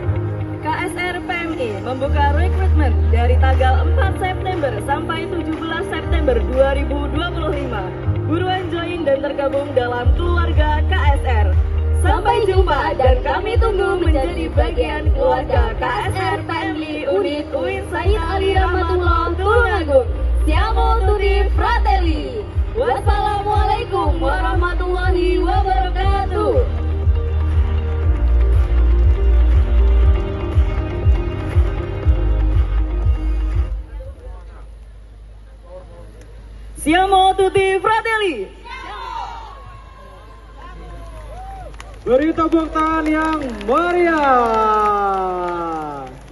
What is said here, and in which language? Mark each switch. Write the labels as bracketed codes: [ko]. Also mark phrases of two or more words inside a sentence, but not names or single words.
[id] KSR PMI membuka rekrutmen dari tanggal 4 September sampai 17 September 2025. Buruan join dan tergabung dalam keluarga KSR. Sampai jumpa dan kami tunggu menjadi bagian keluarga KSR PMI Unit UIN Said Ali Rahmatullah Tulungagung. [it] Siamo tutti fratelli. [ar] Wassalamualaikum warahmatullahi wabarakatuh. [it] Siamo tutti fratelli. [id] Beri tepuk tangan yang meriah.